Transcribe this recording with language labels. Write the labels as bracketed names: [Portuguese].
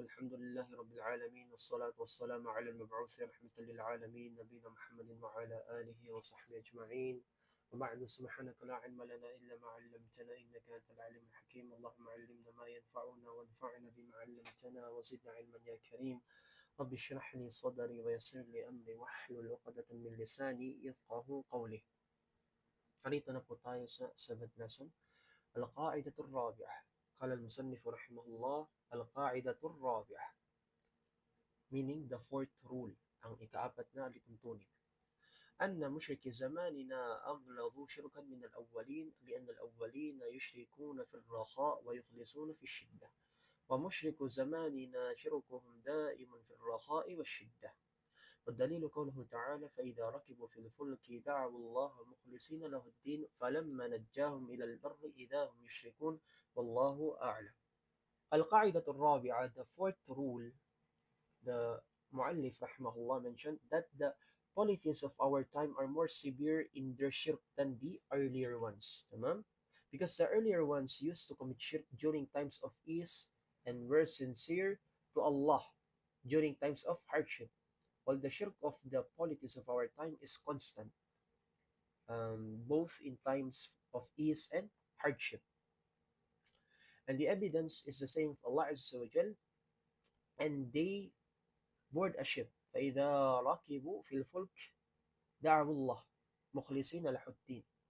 [Arabic] الحمد لله رب العالمين، والصلاة والسلام على المبعوث رحمة للعالمين نبينا محمد وعلى آله وصحبه أجمعين. وبعد، سبحانك لا علم لنا إلا ما علمتنا إنك أنت العليم الحكيم. اللهم علمنا ما ينفعنا وانفعنا بما علمتنا وزدنا علما يا كريم. رب اشرح لي صدري ويسر لي أمري واحلل عقدة من لساني يفقه قولي. [Filipino] Narito na po tayo sa 7th lesson, [Arabic] القاعدة الرابعة. قال المصنف رحمه الله: القاعدة الرابعة, [English] meaning the fourth rule, [Filipino] ang ikaapat na lituntunin. [Arabic] أن مشرك زماننا أغلظوا شركا من الأولين لأن الأولين يشركون في الرخاء ويخلصون في الشدة، ومشرك زماننا شركهم دائم في الرخاء والشدة. والدليل قوله تعالى: فإذا ركبوا في الفلك دعوا الله مخلصين له الدين فلما نجاهم إلى البر إذا هم يشركون والله أعلم. القاعدة الرابعة, [English] the fourth rule, the Mu'allif rahimahullah mentioned that the polytheists of our time are more severe in their shirk than the earlier ones. [Arabic] Tamam? [English] Because the earlier ones used to commit shirk during times of ease and were sincere to Allah during times of hardship, while the shirk of the polytheists of our time is constant, both in times of ease and hardship. And the evidence is the same of Allah Azza wa Jal, and they board a ship. [Arabic] فإذا ركبوا في الفلك دعوا الله مخلصين له الدين.